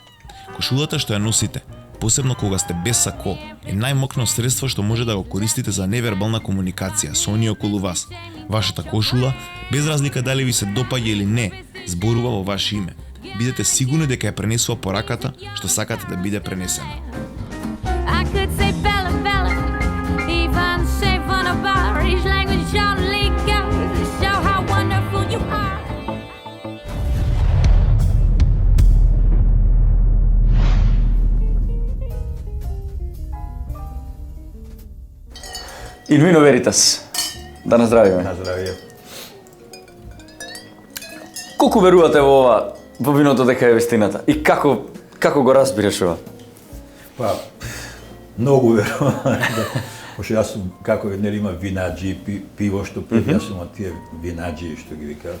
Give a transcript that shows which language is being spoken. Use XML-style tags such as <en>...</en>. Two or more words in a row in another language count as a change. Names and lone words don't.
<mk>Кошулата што ја носите, посебно кога сте без сако, е најмокно средство што може да го користите за невербална комуникација со оние околу вас. Вашата кошула, без разлика дали ви се допаѓа или не, зборува во ваше име. Бидете сигурни дека ја пренесува пораката што сакате да биде пренесена.</mk> <en>I could say</en> <it>Bella Bella,</it> <en>even say Vanaba, each language only goes to show how wonderful you are.</en> <la>In vino veritas.</la> <mk>Да наздравиме. На здравје. Колку верувате во ова, во виното дека е вистината? И како го разбираш ова? Па, многу верувам. Пошто јас сум, како нели има винаџи, пиво што пием, јас сум од тие винаџи што ги викаат.</mk>